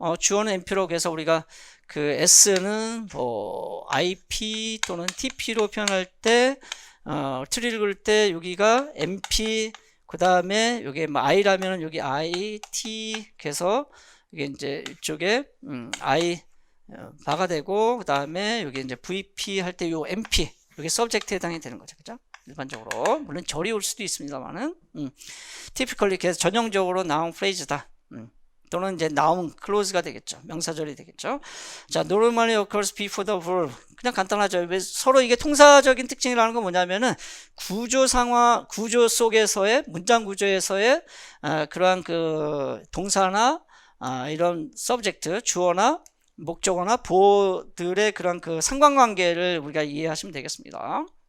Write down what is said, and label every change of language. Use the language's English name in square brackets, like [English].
[Korean] 주어는 NP로 그래서 우리가 그 S는 뭐 IP 또는 TP로 표현할 때 트리 읽을 때 여기가 MP 그다음에 여기 뭐 I라면은 여기 IT 그래서 이게 이제 이쪽에 I 바가 되고 그다음에 여기 이제 VP 할 때 요 MP 여기 subject에 해당이 되는 거죠. 그죠? 일반적으로 물론 절이 올 수도 있습니다만은 typically 그래서 전형적으로 noun phrase다. 또는 이제 noun clause가 되겠죠. 명사절이 되겠죠. [English] 자, normally occurs before the verb. [Korean] 그냥 간단하죠. 왜 서로 이게 통사적인 특징이라는 건 뭐냐면은 구조 속에서의 문장 구조에서의 그러한 그 동사나 이런 subject 주어나 목적어나 보호들의 그런 그 상관관계를 우리가 이해하시면 되겠습니다.